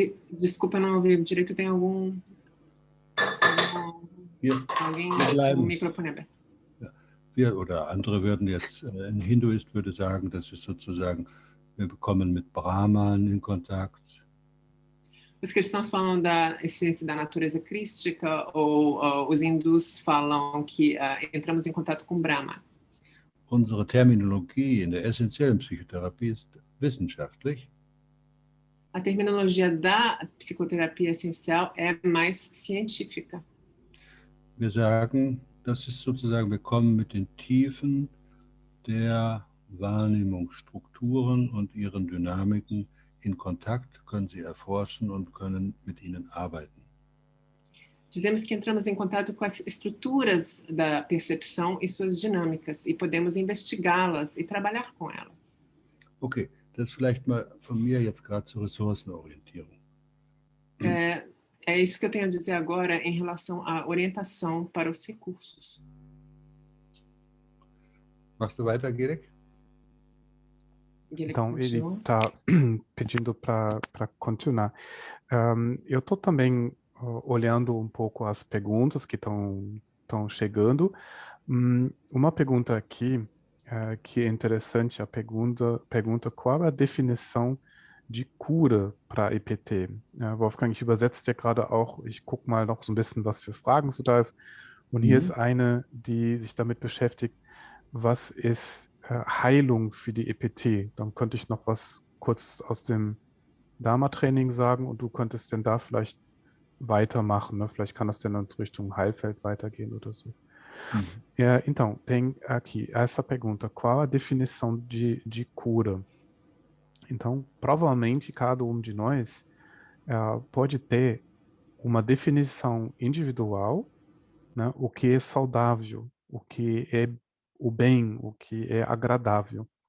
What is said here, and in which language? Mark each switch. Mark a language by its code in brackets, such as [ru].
[pt] Desculpa, não ouvi direito, tem alguém com o microfone aberto. [de] Wir oder andere würden jetzt, ein Hinduist würde sagen, das ist sozusagen, wir bekommen mit Brahman in Kontakt. [pt] Os cristãos falam da essência da natureza crística, ou os hindus falam que entramos em contato com Brahma. [de] Unsere Terminologie in der essentiellen Psychotherapie ist wissenschaftlich. [pt] A terminologia da psicoterapia essencial é mais científica. [de] Wir sagen, das ist sozusagen, wir kommen mit den Tiefen der Wahrnehmungsstrukturen und ihren Dynamiken in Kontakt, können sie erforschen und können mit ihnen arbeiten. [pt] Dizemos que entramos em contato com as estruturas da percepção e suas dinâmicas e podemos investigá-las e trabalhar com elas. [de] Okay, das vielleicht mal von mir jetzt gerade zur Ressourcenorientierung. [pt] É isso que eu tenho a dizer agora em relação à orientação para os recursos. [de] Machst du weiter, Gilek? [pt] Então, ele está pedindo para continuar. Eu estou também olhando um pouco as perguntas que estão chegando. Uma pergunta aqui que é interessante, a pergunta qual é a definição de cura para EPT. [de] Wolfgang, ich übersetze dir gerade auch, ich gucke mal noch so ein bisschen, was für Fragen so da ist. Und hier ist eine, die sich damit beschäftigt, was ist Heilung für die EPT? Dann könnte ich noch was kurz aus dem Dharma-Training sagen und du könntest dann da vielleicht weitermachen, [pt] né? [de] Vielleicht kann das dann in Richtung Heilfeld weitergehen oder so. [pt] Então, tem aqui essa pergunta, qual a definição de cura? Então, provavelmente cada um de nós pode ter uma definição individual, né? O que é saudável, o que é o bem, o que é agradável.